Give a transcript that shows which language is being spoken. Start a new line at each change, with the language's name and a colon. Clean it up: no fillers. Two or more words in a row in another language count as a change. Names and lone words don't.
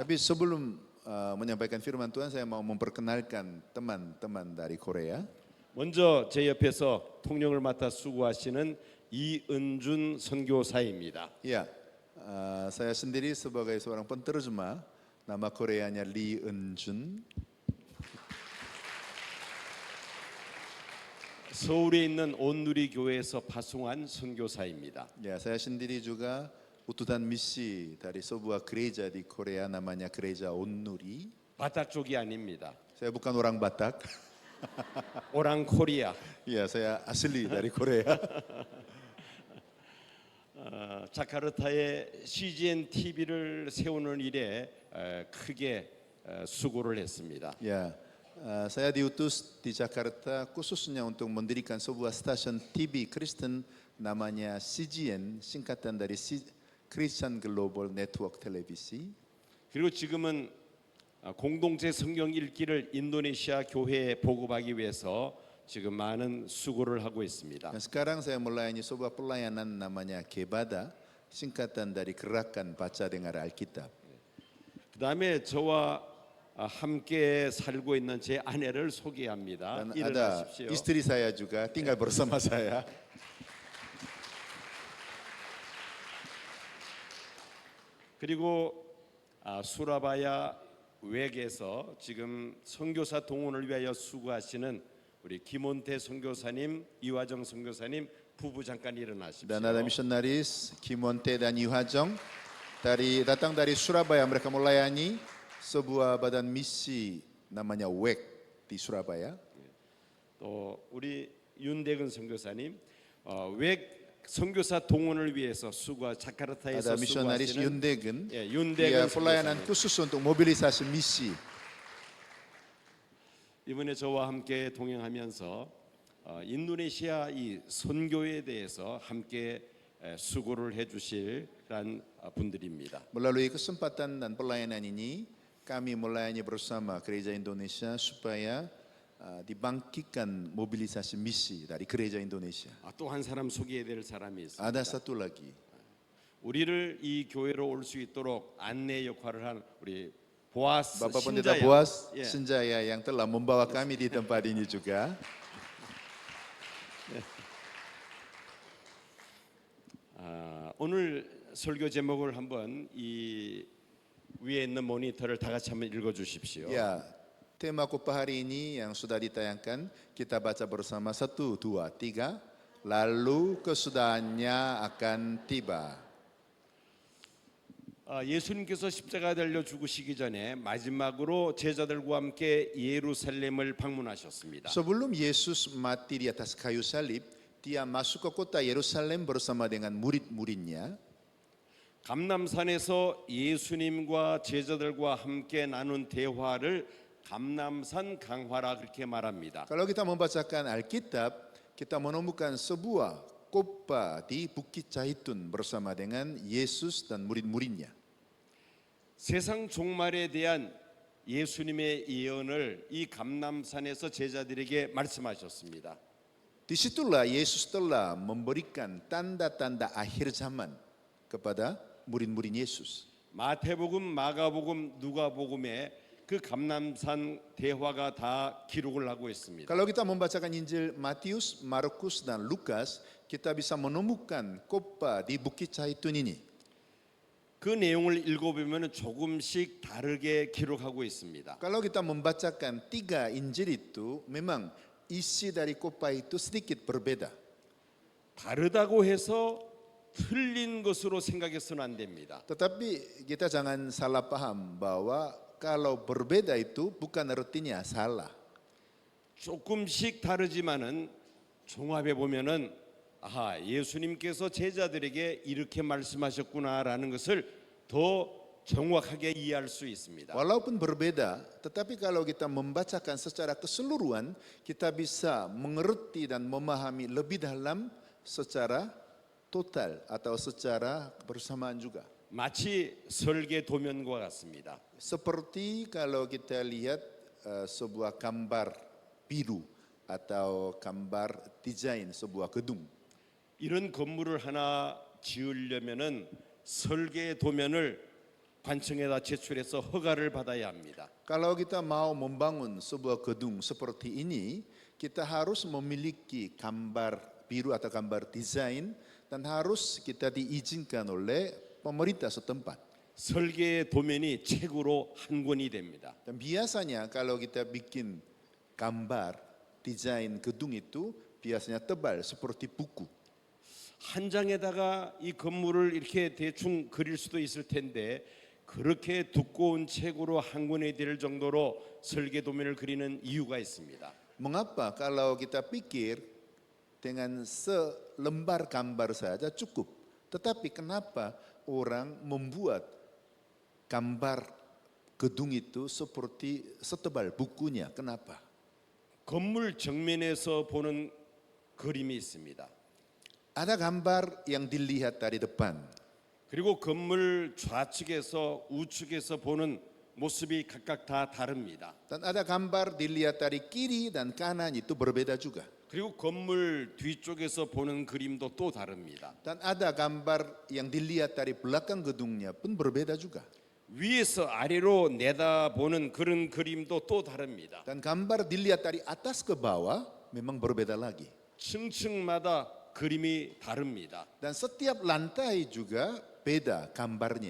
Indonesian: Tapi sebelum menyampaikan firman Tuhan, saya mau memperkenalkan teman-teman dari Korea.
Korean: 먼저 제 옆에서 통역을 맡아 수고하시는 이은준 선교사입니다.
Indonesian: Ya, saya sendiri sebagai seorang penterjemah, nama Koreanya Lee Eun-jun.
Korean: 서울에 있는 온누리 교회에서 파송한 선교사입니다.
Indonesian: Ya, saya sendiri juga utusan misi dari sebuah gereja di Korea namanya Gereja Onnuri.
Korean: 바닥 쪽이 아닙니다.
Indonesian: Saya bukan orang Batak. orang Korea. Ya, saya asli dari Korea.
Korean: 자카르타에 CGN TV를 세우는 일에 크게 수고를 했습니다.
Indonesian: Ya, saya diutus di Jakarta khususnya untuk mendirikan sebuah stasiun TV Kristen namanya CGN, singkatan dari Christian Global Network Televisi.
Korean: 그리고 지금은 공동체 성경 읽기를 인도네시아 교회에 보급하기 위해서 지금 많은 수고를 하고 있습니다.
Indonesian: Dan sekarang saya melayani sebuah pelayanan namanya Kebada, singkatan dari Gerakan Baca Dengar Alkitab.
Korean: 그다음에 저와 함께 살고 있는 제 아내를 소개합니다.
Indonesian: Dan ada
Korean: 일어나십시오.
Indonesian: istri saya juga tinggal bersama saya.
Korean: 그리고 수라바야 외에서 지금 선교사 동원을 위하여 수고하시는 우리 김원태 선교사님, 이화정 선교사님 부부 잠깐 일어나십시오.
Indonesian: Dan ada misionaris Kimonte dan Yuhajong datang dari Surabaya. Mereka melayani sebuah badan misi namanya WEC di Surabaya.
Korean: 또 우리 윤대근 선교사님, 외 선교사 동원을 위해서 자카르타에서
Indonesian: Ada misionaris
Korean: 수고하시는
Indonesian: Yundegen.
Korean: 예,
Indonesian: Dia
Korean: 윤대근
Indonesian: pelayanan
Korean: 선교사님.
Indonesian: khusus untuk mobilisasi misi.
Korean: 이번에 저와 함께 동행하면서 인도네시아 이 선교에 대해서 함께 수고를 해주실 그런 분들입니다.
Indonesian: Melalui kesempatan dan pelayanan ini, kami melayani bersama Gereja Indonesia supaya dibangkitkan mobilisasi misi dari Gereja Indonesia.
Korean: 또 한 사람 소개해야 될 사람이 있습니다.
Indonesian: Ada satu lagi.
Korean: 우리를 이 교회로 올 수 있도록 안내 역할을 한 우리 보아스
Indonesian: Bapak Pendeta
Korean: 신자야.
Indonesian: Boas
Korean: 예.
Indonesian: Sinjaya yang telah membawa kami di tempat ini juga.
Korean: 오늘 설교 제목을 한번 이 위에 있는 모니터를 다 같이 한번 읽어 주십시오.
Indonesian: Ya, tema khotbah hari ini yang sudah ditayangkan, kita baca bersama 1, 2, 3. Lalu kesudahannya akan tiba.
Korean: 예수님께서 십자가 달려 죽으시기 전에 마지막으로 제자들과 함께 예루살렘을 방문하셨습니다.
Indonesian: Sebelum Yesus mati di atas kayu salib, dia masuk ke kota Yerusalem bersama dengan murid-muridnya.
Korean: 감람산에서 예수님과 제자들과 함께 나눈 대화를 감람산 강화라 그렇게 말합니다.
Indonesian: Kalau kita membacakan Alkitab, kita menemukan sebuah khotbah di Bukit Zaitun bersama dengan Yesus dan murid-muridnya.
Korean: 세상 종말에 대한 예수님의 예언을 이 감람산에서 제자들에게 말씀하셨습니다.
Indonesian: Disitulah Yesus telah memberikan tanda-tanda akhir zaman kepada murid-murid Yesus.
Korean: 마태복음, 마가복음, 누가복음에 그 감람산 대화가 다 기록을 하고 있습니다.
Indonesian: Kalau kita membacakan Injil Matius, Markus, dan Lukas, kita bisa menemukan khotbah di Bukit Zaitun ini.
Korean: 그 내용을 읽어보면 조금씩 다르게 기록하고 있습니다.
Indonesian: Kalau kita membacakan 3 Injil itu, memang isi dari khotbah itu sedikit berbeda.
Korean: 다르다고 해서 틀린 것으로 생각해서는 안 됩니다.
Indonesian: Tetapi kita jangan salah paham bahwa kalau berbeda itu bukan artinya salah.
Korean: 조금씩 다르지만은 종합해 보면은 아하, 예수님께서 제자들에게 이렇게 말씀하셨구나라는 것을 더 정확하게 이해할 수 있습니다.
Indonesian: Walaupun berbeda, tetapi kalau kita membacakan secara keseluruhan, kita bisa mengerti dan memahami lebih dalam secara total atau secara bersamaan juga.
Korean: 마치 설계 도면과 같습니다.
Indonesian: Seperti kalau kita lihat sebuah gambar biru atau gambar desain sebuah gedung.
Korean: 이런 건물을 하나 지으려면은 설계 도면을 관청에다 제출해서 허가를 받아야 합니다.
Indonesian: Kalau kita mau membangun sebuah gedung seperti ini, kita harus memiliki gambar biru atau gambar desain dan harus kita diizinkan oleh pemerintah setempat.
Korean: 설계 도면이 책으로 한 권이 됩니다.
Indonesian: Dan biasanya kalau kita bikin gambar desain gedung itu biasanya tebal seperti buku.
Korean: 한 장에다가 이 건물을 이렇게 대충 그릴 수도 있을 텐데 그렇게 두꺼운 책으로 한 권이 될 정도로 설계 도면을 그리는 이유가 있습니다.
Indonesian: Mengapa kalau kita pikir dengan selembar gambar saja cukup. Tetapi kenapa orang membuat gambar gedung itu seperti setebal bukunya? Kenapa?
Korean: 건물 정면에서 보는 그림이 있습니다.
Indonesian: Ada gambar yang dilihat dari depan.
Korean: 그리고 건물 좌측에서 우측에서 보는 모습이 각각 다 다릅니다.
Indonesian: Dan ada gambar dilihat dari kiri dan kanan itu berbeda juga.
Korean: 그리고 건물 뒤쪽에서 보는 그림도 또 다릅니다.
Indonesian: Dan ada gambar yang dilihat dari belakang gedungnya pun berbeda juga.
Korean: 위에서 아래로 내다보는 그런 그림도 또 다릅니다.
Indonesian: Dan gambar dilihat dari atas ke bawah memang berbeda lagi.
Korean: 층층마다 그림이 다릅니다.
Indonesian: Dan setiap lantai juga beda gambarnya.